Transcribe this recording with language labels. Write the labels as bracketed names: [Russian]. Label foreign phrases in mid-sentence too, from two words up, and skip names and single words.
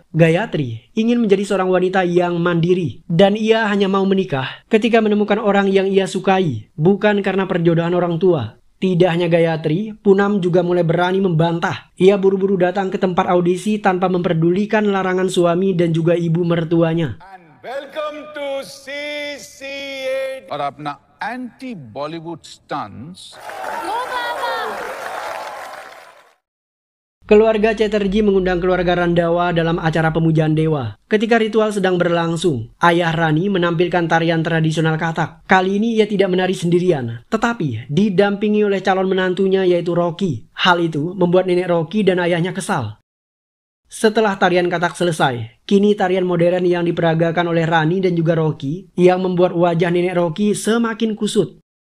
[Indonesian] Gayatri ingin menjadi seorang wanita yang mandiri dan ia hanya mau menikah ketika menemukan orang yang ia sukai, bukan karena perjodohan orang tua. Tidak hanya Gayatri, Punam juga mulai berani membantah. Ia buru-buru datang ke tempat audisi tanpa memperdulikan larangan suami dan juga ibu mertuanya. [English] Welcome to CC8 [Hindi] और अपना [English] anti Bollywood stunts. [Indonesian] Keluarga Chatterjee mengundang keluarga Randawa dalam acara pemujaan dewa. Ketika ritual sedang berlangsung, ayah Rani menampilkan tarian tradisional Kathak. Kali ini ia tidak menari sendirian, tetapi didampingi oleh calon menantunya yaitu Rocky. Hal itu membuat nenek Rocky dan ayahnya kesal. Setelah tarian Kathak selesai, kini tarian modern yang diperagakan oleh Rani dan juga Rocky yang membuat wajah nenek Rocky semakin kusut.